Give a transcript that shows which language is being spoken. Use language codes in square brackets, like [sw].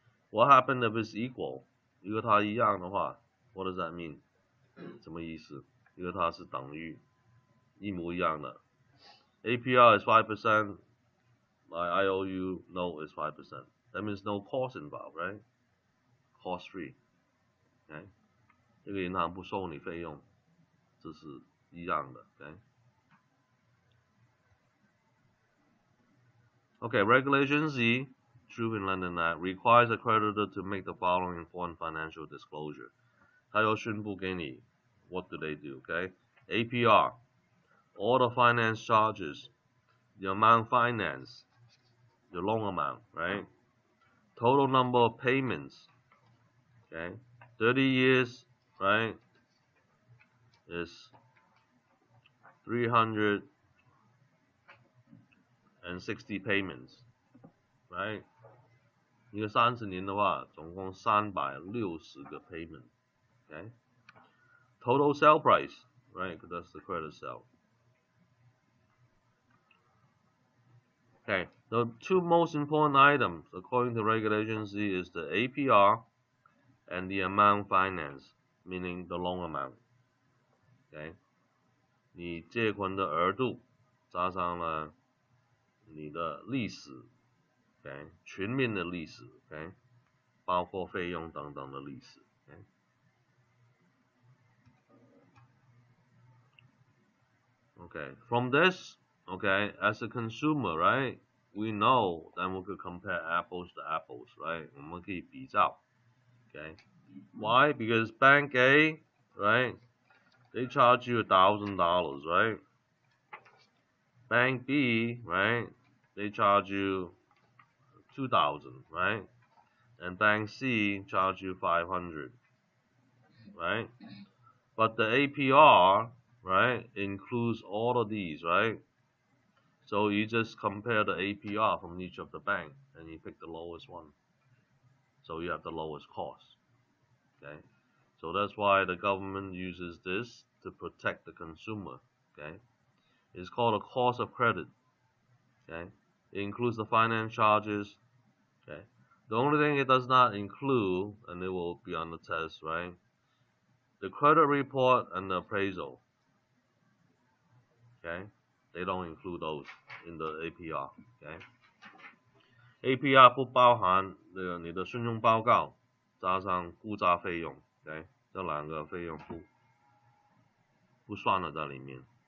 [en] What happened if it's equal？ [zh] 如果它一样的话 [en] ，What does that mean？ [zh] 什么意思？如果它是等于一模一样的 [en] ，APR is 5%， my IOU note is 5%. That means no cost involved, right? Cost free. [zh] OK， 这个银行不收你费用，这是一样的 ，OK。 [en] Okay, Regulation Z, Truth in Lending Act, requires a creditor to make the following important financial disclosure. [zh] 它要宣布给你 [en] what do they do, okay? APR, all the finance charges, the amount financed, the loan amount, right? Total number of payments, okay? 30 years, right, is 360 payments, right? [zh] 一个30年的话，总共360个 [en] payment, okay? Total sale price, right? Because that's the credit sale. Okay, the two most important items according to Regulation Z is the APR and the amount financed, meaning the loan amount. Okay, [zh] 你借款的额度加上了你的利息 ，OK， 全面的利息 ，OK， 包括费用等等的利息 [en] ，OK。Okay, from this, okay, as a consumer, right, we know that we could compare apples to apples, right? [zh] 我们可以比较 ，okay. [en] Why? Because Bank A, right, they charge you $1,000, right? Bank B, right, they charge you 2,000, right? And Bank C charge you 500, right? But the APR, right, includes all of these, right? So you just compare the APR from each of the bank and you pick the lowest one. So you have the lowest cost, okay? So that's why the government uses this to protect the consumer, okay? It's called a cost of credit, okay? It includes the finance charges, okay? The only thing it does not include, and it will be on the test, right? The credit report and the appraisal, okay? They don't include those in the APR, okay? [zh] APR 不包含你的信用报告加上估价费用 ，OK？这两个费用不算了在里面。